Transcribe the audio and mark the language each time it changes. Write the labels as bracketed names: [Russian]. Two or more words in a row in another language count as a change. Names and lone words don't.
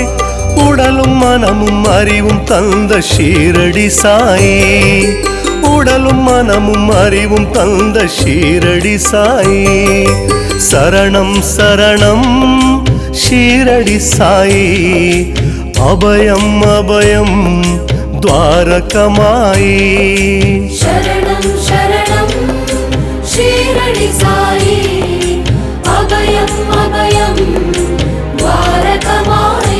[Tamil] உடலும் மனமும் அறிவும் தந்த ஷீரடி சாயி, உடலும் மனமும் அறிவும் தந்த ஷீரடி சாயி. சரணம் சரணம் ஷீரடி சாயி, அபயம் அபயம் द्वारकमाई. [Sanskrit] शरणं शरणं शीरडी साई, अभयं अभयं द्वारकमाई.